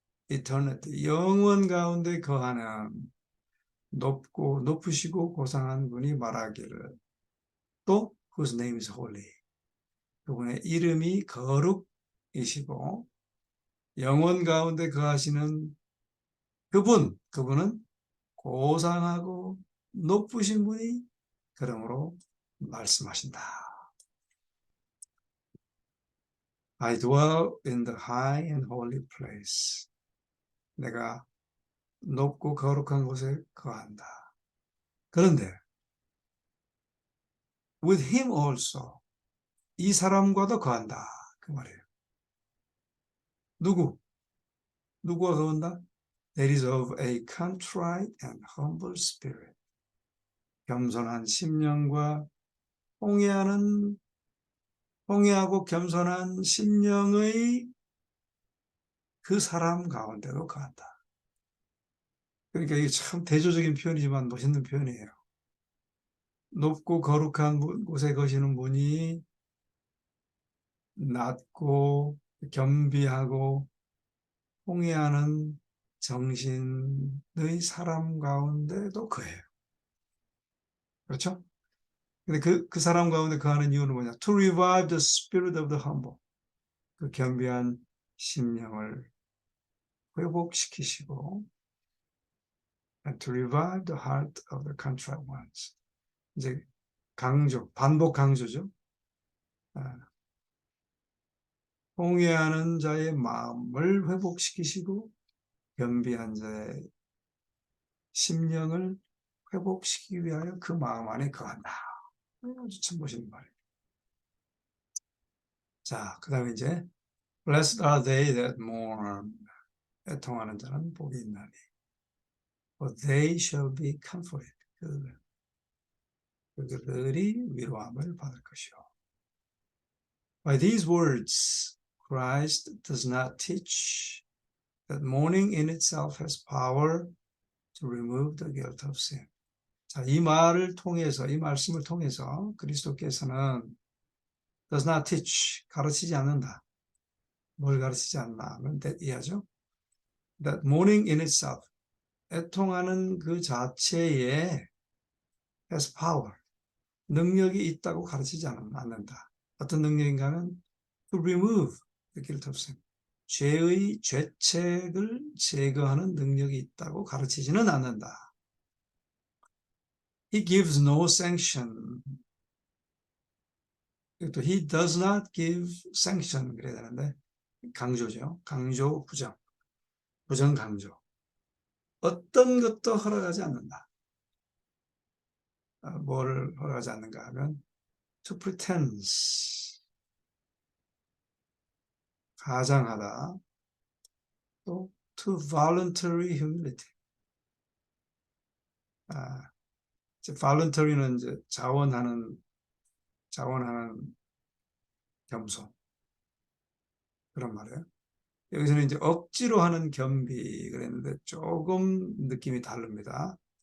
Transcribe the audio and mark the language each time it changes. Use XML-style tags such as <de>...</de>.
<ko>eternity, 영원 가운데 거하는 높고 높으시고 고상한 분이 말하기를 또</ko> <en>whose name is holy,</en> <ko>그분의 이름이 거룩이시고 영원 가운데 거하시는 그분은 고상하고 높으신 분이 그러므로 말씀하신다.</ko> <en>I dwell in the high and holy place.</en> <ko>내가 높고 거룩한 곳에 거한다. 그런데</ko> <en>with him also,</en> <ko>이 사람과도 거한다. 그 말이에요. 누구와 거한다?</ko> <en>That is of a contrite and humble spirit.</en> <ko>겸손한 심령과 홍해하고 겸손한 심령의 그 사람 가운데도 거한다. 그러니까 이게 참 대조적인 표현이지만 멋있는 표현이에요. 높고 거룩한 곳에 거시는 분이 낮고 겸비하고 홍해하는 정신의 사람 가운데도 거해요. 그렇죠? 근데 그 사람 가운데 거하는 이유는 뭐냐?</ko> <en>To revive the spirit of the humble.</en> <ko>그 겸비한 심령을 회복시키시고</ko> <en>and to revive the heart of the contrite ones.</en> <ko>이제 반복 강조죠. 홍해하는 자의 마음을 회복시키시고 겸비한 자의 심령을 회복시키기 위하여 그 마음 안에 거한다. 아주 참 멋있는 말이에요. 자, 그 다음에 이제</ko> <en>Blessed are they that mourn.</en> <ko>애통하는 자는 복이 있나니</ko> <en>for they shall be comforted.</en> <ko>그들이 위로함을 받을 것이요.</ko> <en>By these words, Christ does not teach that mourning in itself has power to remove the guilt of sin.</en> <ko>자, 이 말씀을 통해서 그리스도께서는</ko> <en>does not teach,</en> <ko>가르치지 않는다. 뭘 가르치지 않나 하면 이해하죠?</ko> <en>That mourning in itself,</en> <ko>애통하는 그 자체에</ko> <en>has power,</en> <ko>능력이 있다고 가르치지 않는다. 어떤 능력인가 하면</ko> <en>to remove the guilt of sin,</en> <ko>죄의 죄책을 제거하는 능력이 있다고 가르치지는 않는다.</ko> <en>He gives no sanction.</en> <ko>또</ko> <en>he does not give sanction</en> <ko>그래야 되는데 강조죠. 강조, 부정 강조. 어떤 것도 허락하지 않는다. 뭘 허락하지 않는가 하면</ko> <en>to pretense,</en> <ko>가장하다. 또</ko> <en>to voluntary humility.</en> <ko>이제 voluntary는 이제 자원하는 겸손, 그런 말이에요. 여기서는 이제 억지로 하는 겸비 그랬는데 조금 느낌이 다릅니다.</ko>